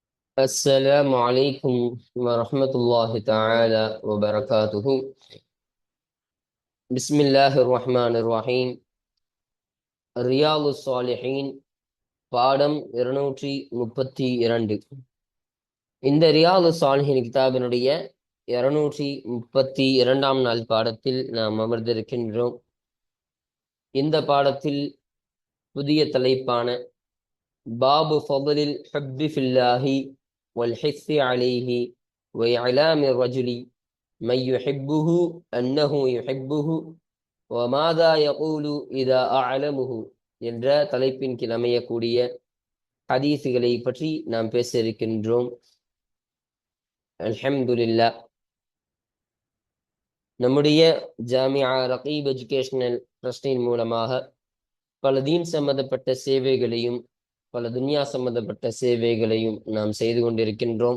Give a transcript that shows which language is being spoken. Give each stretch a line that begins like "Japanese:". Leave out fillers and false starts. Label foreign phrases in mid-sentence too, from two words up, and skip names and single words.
Arabic: السلام عليكم ورحمة الله تعالى وبركاته. بسم الله الرحمن الرحيم.
Tamil: ரியாலு சாலிஹீன் பாடம் 232. இந்த ரியாலு சாலிஹீன் கிதாபினுடைய 232ஆம் நாள் பாடத்தில் நாம் அமர்ந்திருக்கின்றோம். இந்த பாடத்தில் புதிய தலைப்பான
Arabic: باب فضل الحب في الله والحث عليه وإعلام الرجل من يحبه أنه يحبه وماذا يقول إذا أعلمه
Tamil: என்ற தலைப்பின் கீழ் அமையக்கூடிய ஹதீஸுகளை பற்றி நாம் பேச இருக்கின்றோம். அல்ஹம்துலில்லாஹ். நம்முடைய ஜாமியா ரகீப் எஜுகேஷனல் ட்ரஸ்டின் மூலமாக பல தீன் சம்பந்தப்பட்ட சேவைகளையும் பல துன்யா சம்பந்தப்பட்ட சேவைகளையும் நாம் செய்து கொண்டிருக்கின்றோம்.